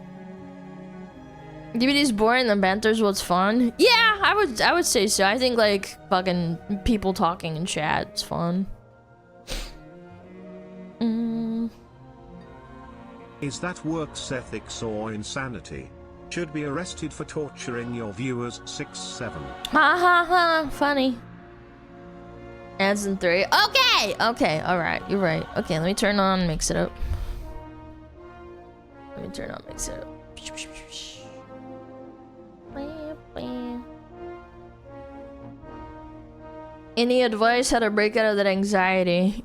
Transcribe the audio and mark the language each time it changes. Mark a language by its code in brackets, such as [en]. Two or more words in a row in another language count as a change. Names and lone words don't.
[en] DVD's boring, the banter's what's fun. Yeah, I would say so. I think like fucking people talking in chat is fun. Is that works ethics or insanity? Should be arrested for torturing your viewers. 6-7. Ha ha ha, funny. Ads in 3. Okay, okay, alright, you're right. Okay, let me turn on mix it up. Let me turn on mix it up. Any advice how to break out of that anxiety?